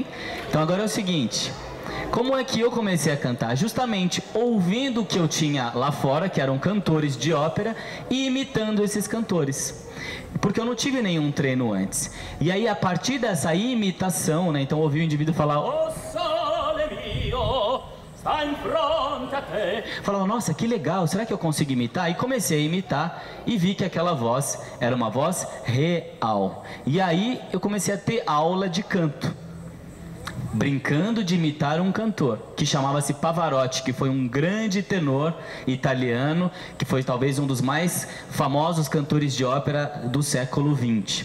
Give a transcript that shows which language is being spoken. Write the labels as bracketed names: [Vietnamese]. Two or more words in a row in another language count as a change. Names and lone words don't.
[Portuguese] Então agora é o seguinte... Como é que eu comecei a cantar? Justamente ouvindo o que eu tinha lá fora, que eram cantores de ópera, e imitando esses cantores. Porque eu não tive nenhum treino antes. E aí, a partir dessa imitação, né? Então, eu ouvi o indivíduo falar... [Italian] O sole mio sta in fronte a te. [Portuguese] Falava, nossa, que legal, será que eu consigo imitar? E comecei a imitar e vi que aquela voz era uma voz real. E aí, eu comecei a ter aula de canto. Brincando de imitar um cantor que chamava-se Pavarotti, que foi um grande tenor italiano, que foi talvez um dos mais famosos cantores de ópera do século XX.